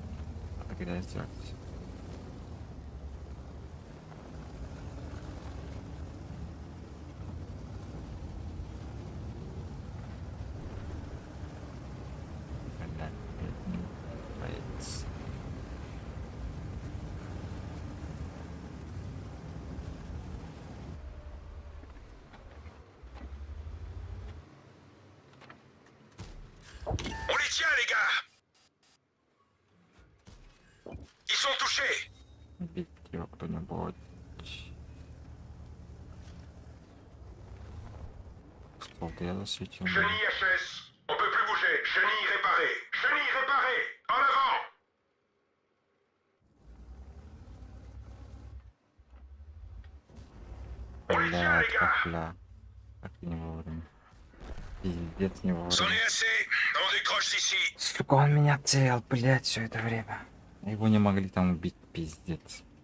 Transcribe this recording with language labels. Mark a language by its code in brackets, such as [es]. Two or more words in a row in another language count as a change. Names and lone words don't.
[ru] Надо грязь сделать. Блядь, не боится. [fr] On les tient, les gars. Ils sont touchés. [ru] Бить его кто-нибудь. Сколько я засветил? [fr] Chenille HS. On peut plus bouger. Chenille réparée. Chenille réparée. En avant. On les tient, [ru] Блядь, [fr] les gars. [ru] бля. Как не вовремя. Пиздец, не [fr] C'en [ru] вовремя. [fr] est assez. On décroche d'ici. [ru] Сука, он меня целил, блядь, все это время. Его не могли там убить, пиздец.